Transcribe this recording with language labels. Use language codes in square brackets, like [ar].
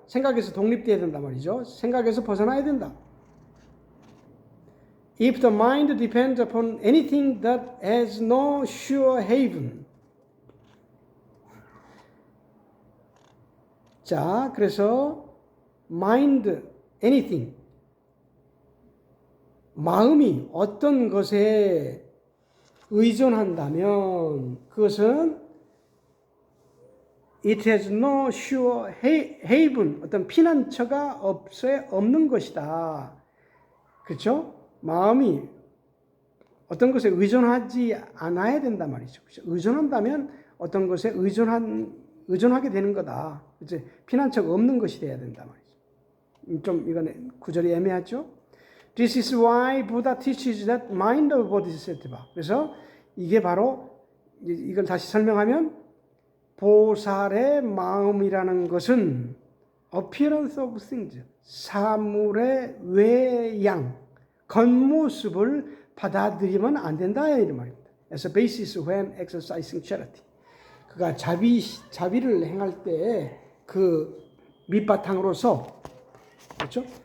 [ko] 생각에서 독립돼야 된다 말이죠. 생각에서 벗어나야 된다. [en] If the mind depends upon anything that has no sure haven. [ko] 자, 그래서 mind, anything. 마음이 어떤 것에 의존한다면 그것은 [en] it has no sure haven, [ko] 어떤 피난처가 없는 것이다. 그렇죠? 마음이 어떤 것에 의존하지 않아야 된단 말이죠. 그렇죠? 의존한다면 어떤 것에 의존하게 되는 거다. 이제 피난처가 없는 것이 돼야 된단 말이죠. 좀 이건 구절이 애매하죠? [en] This is why Buddha teaches that mind of Bodhisattva. [ko] 그래서 이게 바로 이걸 다시 설명하면 보살의 마음이라는 것은 [en] appearance of things, [ko] 사물의 외양, 겉모습을 받아들이면 안 된다 이 말입니다. [en] As a basis when exercising charity. [ko] 그가 자비를 행할 때 그 밑바탕으로서 그렇죠?